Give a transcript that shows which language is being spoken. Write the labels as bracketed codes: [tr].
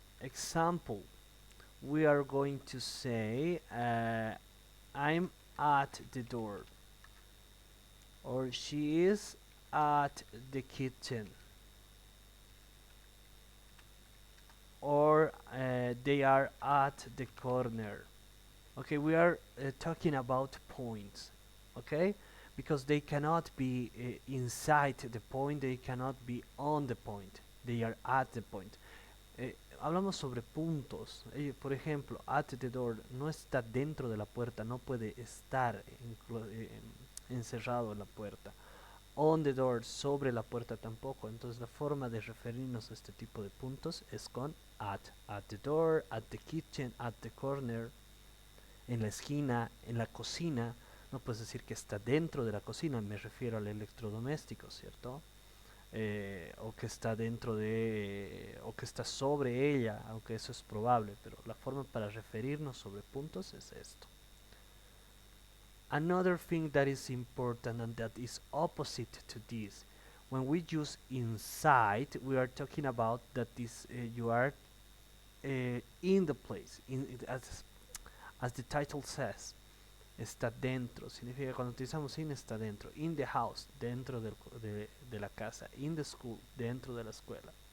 [en] Example, we are going to say, I'm at the door, or she is at the kitchen, or they are at the corner. Okay, we are talking about points, okay, because they cannot be inside the point, they cannot be on the point, they are at the point. [es] Hablamos sobre puntos. Por ejemplo, [en] at the door [es] no está dentro de la puerta, no puede estar encerrado en la puerta. [en] On the door, [es] sobre la puerta tampoco. Entonces la forma de referirnos a este tipo de puntos es con at. [en] At the door, at the kitchen, at the corner, [es] en la esquina, en la cocina. No puedes decir que está dentro de la cocina, me refiero al electrodoméstico, ¿cierto? O que está dentro de, o que está sobre ella, aunque eso es probable, pero la forma para referirnos sobre puntos es esto. [en] Another thing that is important and that is opposite to this, when we use inside, we are talking about that this you are in the place, as the title says, [es] está dentro, significa cuando utilizamos in está dentro, [en] in the house, [es] dentro de la casa, [en] in the school, [es] dentro de la escuela.